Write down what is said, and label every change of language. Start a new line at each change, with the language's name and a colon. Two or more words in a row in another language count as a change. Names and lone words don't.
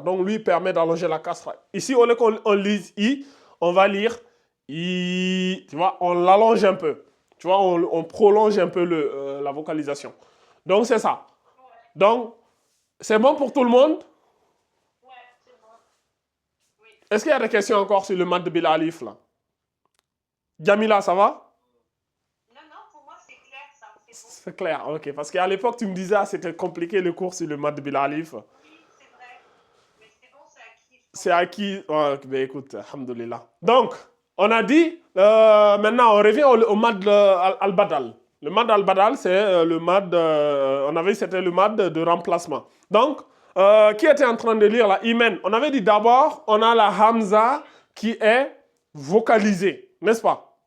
French: Donc, lui, permet d'allonger la kasra. Ici, au lieu qu'on lise i, on va lire i. Tu vois, on l'allonge un peu. Tu vois, on prolonge un peu la vocalisation. Donc, c'est ça. Donc, c'est bon pour tout le monde? Ouais, c'est bon. Oui. Est-ce qu'il y a des questions encore sur le
Arabic: مد بالألف,
French: là? Jamila, ça va? Non, non, pour moi, c'est clair, ça. C'est bon. C'est clair, ok. Parce qu'à l'époque, tu me disais, ah, c'était compliqué le cours sur le
Arabic: مد بالألف.
French: Oui, c'est vrai. Mais c'est bon, c'est acquis. C'est acquis. Oh, ben écoute, alhamdoulilah. Donc, on a dit, maintenant, on revient au
Arabic: مد البدل.
French: Le
Arabic: مد البدل,
French: c'est le mad, on avait dit c'était le mad de remplacement. Donc, qui était en train de lire la Imen? On avait dit d'abord, on a la Hamza qui est vocalisée, n'est-ce pas?